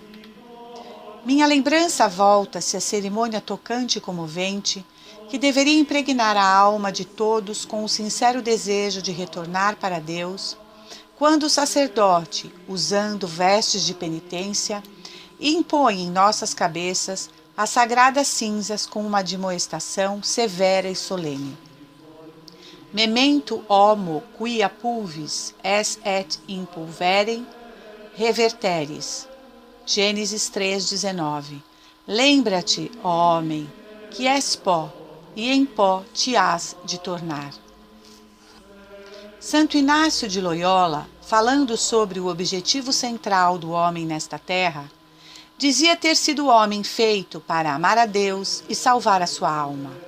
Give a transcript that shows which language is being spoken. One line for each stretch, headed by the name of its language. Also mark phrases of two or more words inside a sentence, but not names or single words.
Portuguese: Minha lembrança volta-se à cerimônia tocante e comovente que deveria impregnar a alma de todos com o sincero desejo de retornar para Deus, quando o sacerdote, usando vestes de penitência, impõe em nossas cabeças as sagradas cinzas com uma admoestação severa e solene.
Latin: Memento homo quia pulvis es et in pulverem reverteris.
Portuguese: Gênesis 3,19. Lembra-te, ó homem, que és pó, e em pó te hás de tornar. Santo Inácio de Loyola, falando sobre o objetivo central do homem nesta terra, dizia ter sido o homem feito para amar a Deus e salvar a sua alma.